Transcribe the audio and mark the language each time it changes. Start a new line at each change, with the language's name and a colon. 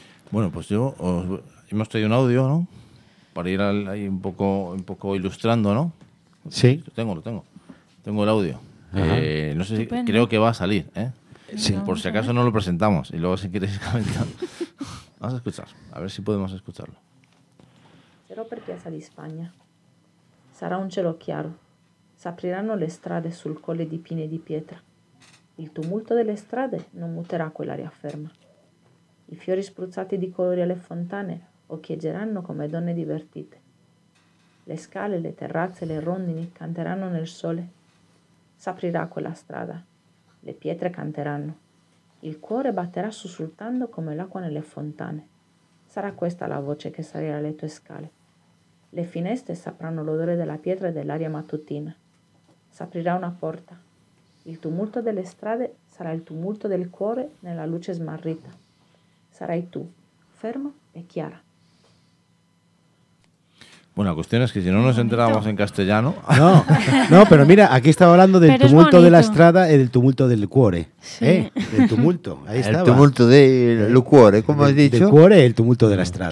Spanish: Bueno, pues yo hemos traído un audio, ¿no? Para ir ahí un poco ilustrando, ¿no? Sí. Lo tengo. Tengo el audio. No sé si, creo que va a salir, ¿eh? Sí. Por si acaso no lo presentamos y luego si quieres comentar. Vamos a escuchar, a ver si podemos escucharlo.
Italian: Però per piazza di Spagna sarà un cielo chiaro. S'apriranno le strade sul colle di pine di pietra. Il tumulto delle strade non muterà quell'aria ferma. I fiori spruzzati di colori alle fontane occhieggeranno come donne divertite. Le scale, le terrazze, le rondini canteranno nel sole. S'aprirà quella strada. Le pietre canteranno. Il cuore batterà sussultando come l'acqua nelle fontane. Sarà questa la voce che salirà le tue scale. Le finestre sapranno l'odore della pietra e dell'aria mattutina. S'aprirà una porta. Il tumulto delle strade sarà il tumulto del cuore nella luce smarrita. Sarai tu, ferma e chiara.
Spanish: Bueno, la cuestión es que si no nos enterábamos en castellano... No, pero mira, aquí estaba hablando del tumulto de la estrada y del tumulto del cuore. Sí. El tumulto, ahí estaba. El tumulto del cuore, ¿cómo has dicho? Del cuore, el tumulto de la estrada.